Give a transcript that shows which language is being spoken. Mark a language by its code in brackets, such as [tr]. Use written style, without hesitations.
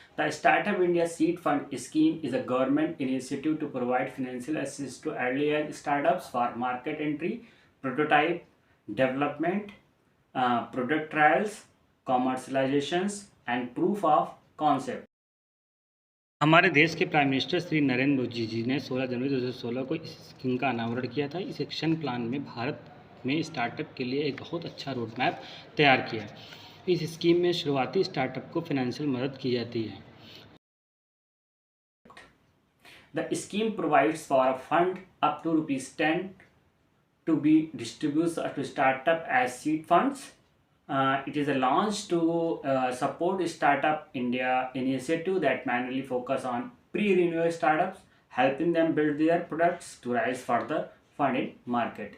[en] The Startup India Seed Fund Scheme is a government initiative to provide financial assistance to early startups for market entry, prototype development, product trials, commercializations and proof of concept. [hi] हमारे देश के prime minister Shri Narendra Modi ji ने 16 जनवरी 2016 को इस scheme का अनावरण किया था। इस एक्शन प्लान में भारत में स्टार्टअप के लिए एक बहुत अच्छा रोड मैप तैयार किया। इस स्कीम में शुरुआती स्टार्टअप को फाइनेंशियल मदद की जाती है। [en] The scheme provides for a fund up to ₹10 to be distributed to startup as seed funds. It is a launch to support Startup India initiative that mainly focus on pre-renewal startups, helping them build their products to rise further funding market.